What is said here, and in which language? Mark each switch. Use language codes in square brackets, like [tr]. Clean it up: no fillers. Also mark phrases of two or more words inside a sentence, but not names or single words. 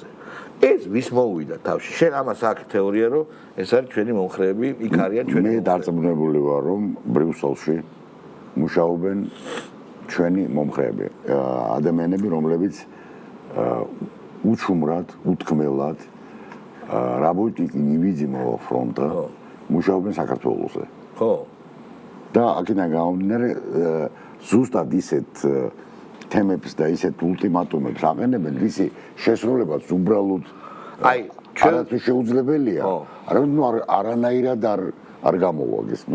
[ka] ეს ვის მოუვიდა თავში? შენ ამას აქ თეორია რომ ეს არის ჩვენი მომხრეები, იქ არიან ჩვენი. მე დარწმუნებული ვარ რომ ბრიუსელში მუშაობენ ჩვენი მომხრეები, ადამიანები, რომლებიც უჩუმრად, უთქმელად [ru] работники невидимого фронта [ka] მუშაობენ საქართველოსზე. ხო. და აქედან გამომდინარე ზუსტად ისეთ თემებს და ისეთ ულტიმატუმებს აყენებენ, ვისი შესრულებაც უბრალოდ არათუ შეუძლებელია. არანაირად არ გამოვა გესმის?